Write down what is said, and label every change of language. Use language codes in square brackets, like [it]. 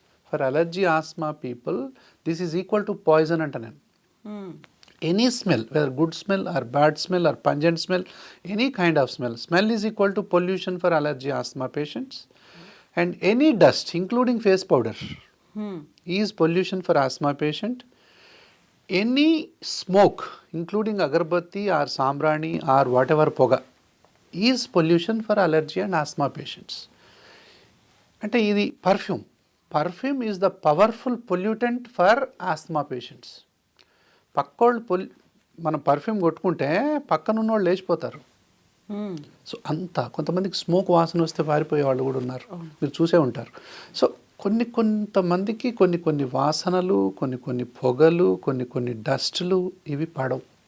[en] for allergy asthma people this is equal to poison [te] అంట నేను. [en] Any smell, whether good smell or bad smell or pungent smell, any kind of smell is equal to pollution for allergy asthma patients. And any dust including face powder is pollution for asthma patient. Any smoke, including agarbatti or sambrani or whatever poga, is pollution for allergy and asthma patients. [te] Ante idi [en] perfume is the powerful pollutant for asthma patients. [te] Pakkollu మనం perfume కొట్టుకుంటే పక్కన ఉన్న వాళ్ళు లేచిపోతారు. So అంతా కొంతమందికి smoke వాసన వస్తే పారిపోయే వాళ్ళు కూడా ఉన్నారు, మీరు చూసే ఉంటారు. సో కొంతమందికి కొన్ని వాసనలు, కొన్ని పొగలు, కొన్ని డస్టులు ఇవి పడవు.